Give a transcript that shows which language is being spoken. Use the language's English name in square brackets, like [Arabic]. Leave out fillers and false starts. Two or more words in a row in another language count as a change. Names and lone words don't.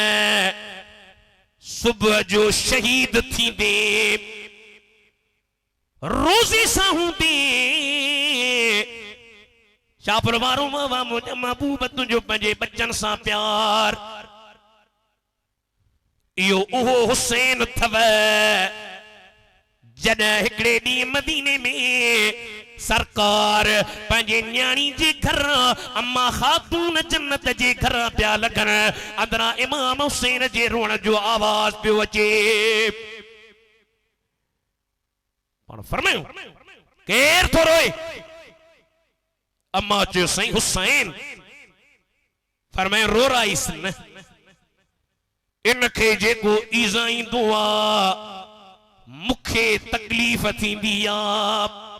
[Sindhi] सुबह जो शहीद थींदे रोज़े सां हूंदे शाहपुर वारो मां मुंहिंजा महबूब तुंहिंजो पंहिंजे बच्चन सां प्यार इहो उहो हुसैन अथव जद हिकड़े दी मदीने में सरकार पंहिंजे न्याणी जे घर अम्मा खातून जन्नत जे घर पिया लगन अंदरा इमाम हुसैन जे रोण जो आवाज पियो अचे पाण फरमायो केर थो रोए अम्मा चयो साईं हुसैन फरमायो रो राइस न इनखे जेको ईज़ा ईंदो आहे मूंखे तकलीफ़ थींदी आहे